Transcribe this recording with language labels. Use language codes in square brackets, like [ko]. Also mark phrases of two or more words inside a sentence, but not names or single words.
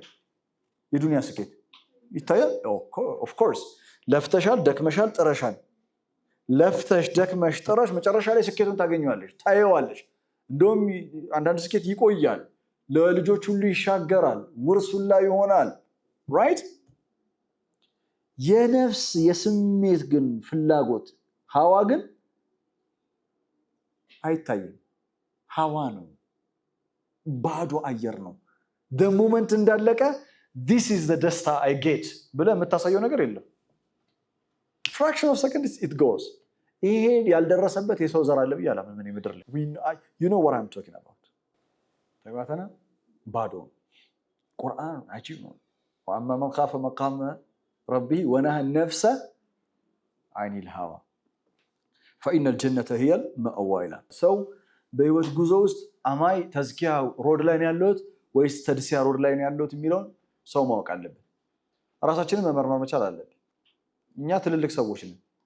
[am] የዱንያ ስኬት ይታያል። [en] of course [am] ለፍተሻል፣ ደክመሻል፣ ጥረሻል። ለፍተሽ ደክመሽ ጥረሽ መጨረሻ ላይ ስኬቱን ታገኘዋለሽ፣ ታየዋለሽ። እንደውም አንዳንድ ስኬት ይቆያል፣ ለልጆች ሁሉ ይሻገራል፣ ውርስ ሁላ ይሆናል። ራይት? የነፍስ የስሜት ግን ፍላጎት ሀዋ ግን አይታይም። ሀዋ ነው፣ ባዶ አየር ነው። ሞመንት እንዳለቀ [en] this is the [am] ደስታ [en] I get [am] ብለህ የምታሳየው ነገር የለም። [en] fraction of second it goes። [am] ይሄ ያልደረሰበት የሰው ዘር አለ ብዬ አላምንም እኔ ምድር ላይ። [en] you know what I'm talking about። [am] ተግባተና ባዶ ቁርአን አጂብ ነው። [ar] وأما من خاف مقام ربه ونهى النفس عن الهوى فإن الجنة هي المأوى [am] ይላል። ሰው በህይወት ጉዞ ውስጥ አማይ ተዝኪያ ሮድ ላይ ነው ያለሁት ወይስ ተድሲያ ሮድ ላይ ነው ያለሁት የሚለውን ሰው ማወቅ አለብን። ራሳችንን መመርመር መቻል አለብን። እኛ ትልልቅ ሰዎች ነን።